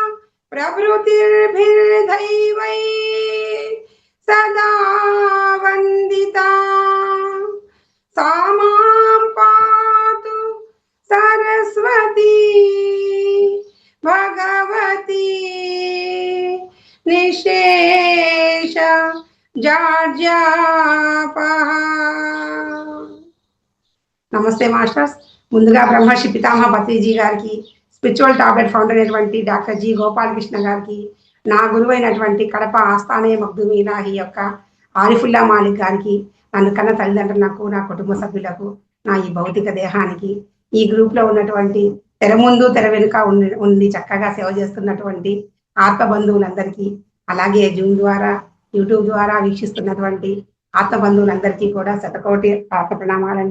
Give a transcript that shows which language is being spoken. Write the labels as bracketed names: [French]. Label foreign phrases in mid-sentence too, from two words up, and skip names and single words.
[Sanskrit] प्रभृतिर्भिर्दैवै सदा वंदिता सा मां पातु सरस्वती भगवती निशेष जाड्यापहा. [Telugu] నమస్తే మాస్టర్స్. ముందుగా బ్రహ్మర్షి పితామహ పత్రిజీ గారికి, స్పిరిచువల్ టాబ్లెట్ ఫౌండర్ అయినటువంటి డాక్టర్ జి గోపాలకృష్ణ గారికి, నా గురువు అయినటువంటి కడప ఆస్థానే మగ్దుమి ఇలాహి యొక్క ఆరిఫుల్లా మాలిక్ గారికి, నన్ను కన్న తల్లిదండ్రులకు, నా కుటుంబ సభ్యులకు, నా ఈ భౌతిక దేహానికి, ఈ గ్రూప్ లో ఉన్నటువంటి తెర ముందు తెర వెనుక ఉండి చక్కగా సేవ చేస్తున్నటువంటి ఆత్మ బంధువులందరికీ, అలాగే జూమ్ ద్వారా యూట్యూబ్ ద్వారా వీక్షిస్తున్నటువంటి ఆత్మ బంధువులందరికీ కూడా శతకోటి ఆత్మ ప్రణామాలండి.